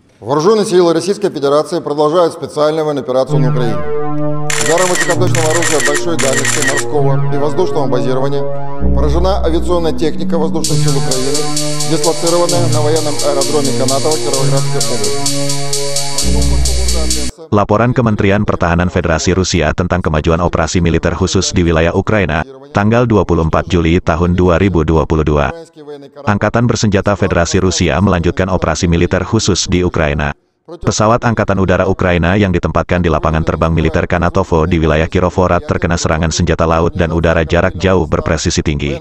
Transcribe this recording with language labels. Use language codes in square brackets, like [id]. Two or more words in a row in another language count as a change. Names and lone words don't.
[ru] Вооруженные силы Российской Федерации продолжают специальную военную операцию на Украине. Ударом высокоточного оружия большой дальности морского и воздушного базирования поражена авиационная техника воздушных сил Украины, дислоцированная на военном аэродроме Канатово Кировоградской области. [id] Laporan Kementerian Pertahanan Federasi Rusia tentang kemajuan operasi militer khusus di wilayah Ukraina, tanggal 24 Juli tahun 2022. Angkatan Bersenjata Federasi Rusia melanjutkan operasi militer khusus di Ukraina. Pesawat Angkatan Udara Ukraina yang ditempatkan di lapangan terbang militer Kanatovo di wilayah Kirovohrad terkena serangan senjata laut dan udara jarak jauh berpresisi tinggi.